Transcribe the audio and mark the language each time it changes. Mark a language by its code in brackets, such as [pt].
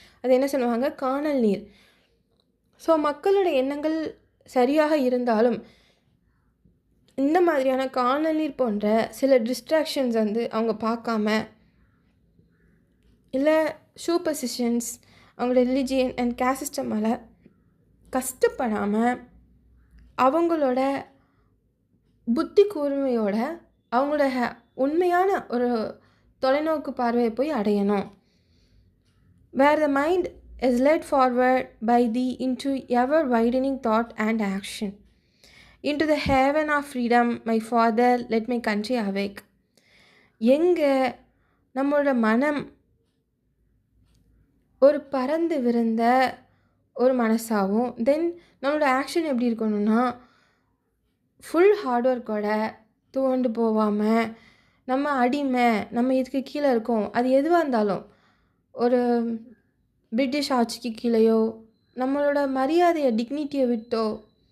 [ta] அது என்ன சொல்லுவாங்க, கானல் நீர். ஸோ மக்களோட எண்ணங்கள் சரியாக இருந்தாலும் இந்த மாதிரியான கானல் நீர் போன்ற சில டிஸ்ட்ராக்ஷன்ஸ் அவங்க பார்க்காம, இல்லை சூப்பர்ஸ்டிஷன்ஸ் அவங்களோட ரிலிஜியன் அண்ட் கேஸ்ட் சிஸ்டம் மேலே கஷ்டப்படாமல் அவங்களோட புத்தி கூர்மையோட அவங்களோட உண்மையான ஒரு தொலைநோக்கு பார்வையை போய் அடையணும். [en] where the mind is led forward by thee into ever widening thought and action. into the heaven of freedom, my father, let my country awake. [ta] எங்கே நம்மளோட மனம் ஒரு பறந்து விருந்த ஒரு மனசாகவும், தென் நம்மளோட ஆக்ஷன் எப்படி இருக்கணும்னா ஃபுல் ஹார்ட் ஒர்க்கோட துவண்டு போகாமல், நம்ம அடிமை, நம்ம இதுக்கு கீழே இருக்கோம், அது எதுவாக இருந்தாலும் ஒரு பிரிட்டிஷ் ஆட்சிக்கு கீழேயோ, நம்மளோட மரியாதையை டிக்னிட்டியை விட்டோ,